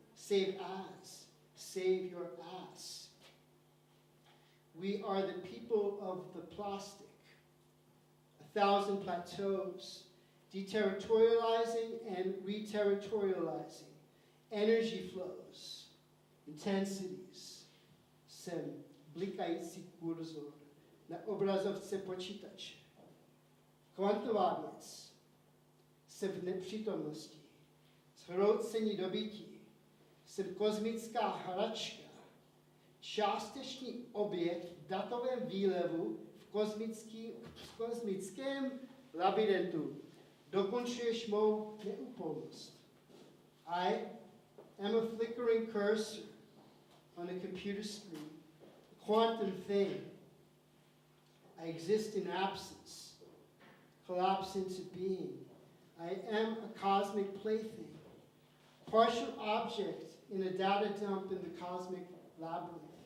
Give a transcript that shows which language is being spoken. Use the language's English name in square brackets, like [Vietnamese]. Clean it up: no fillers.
[English] Save as, save your ass. We are the people of the plastic. 1,000 plateaus, deterritorializing and reterritorializing. Energy flows, intensities. [Czech] Jsem blikající kurzor na obrazovce počítače. Kvantová věc. Jsem v nepřítomnosti. Zhroucení dobytí. jsem kosmická hračka, částečný objekt v datovém výlevu v kosmickém labirintu. Dokončuješ mou neúplnost. [English] I am a flickering cursor on a computer screen, a quantum thing. I exist in absence, collapse into being. I am a cosmic plaything, partial object in a data dump in the cosmic labyrinth.